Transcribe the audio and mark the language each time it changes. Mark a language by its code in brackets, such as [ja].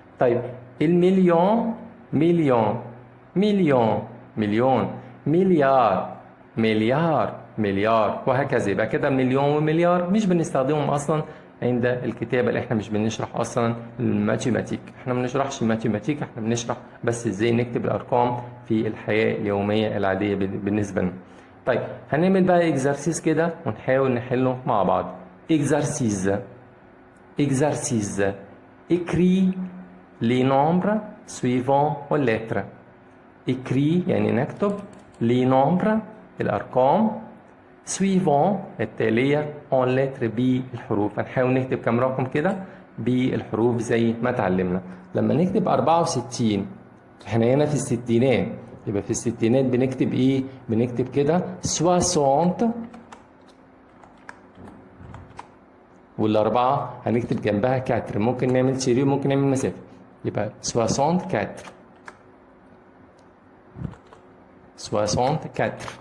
[ar] طيب المليون مليون مليون مليون، مليار مليار مليار، وهكذا. يبقى كده مليون ومليار مش بنستخدمهم اصلا عند الكتابة، اللي احنا مش بنشرح اصلا الماتيماتيك، احنا ما بنشرحش الماتيماتيك، احنا بنشرح بس ازاي نكتب الارقام في الحياة اليومية العادية بالنسبة لنا. طيب هنعمل بقى اكزرسيس كده ونحاول نحله مع بعض. [fr] اكزرسيس اكزرسيس écris les nombres suivants aux lettres. écris [ar] يعني نكتب [fr] les nombres [ar] الأرقام [fr] suivant [ar] التالية [fr] en lettres [ar] بالحروف. هنحاول نكتب كم رقم كده بالحروف زي ما اتعلمنا. لما نكتب 64 احنا هنا في الستينات، يبقى في الستينات بنكتب ايه؟ بنكتب كده 60 والأربعة هنكتب جنبها كاتر، ممكن نعمل شيري وممكن نعمل مسافة، يبقى 64 64.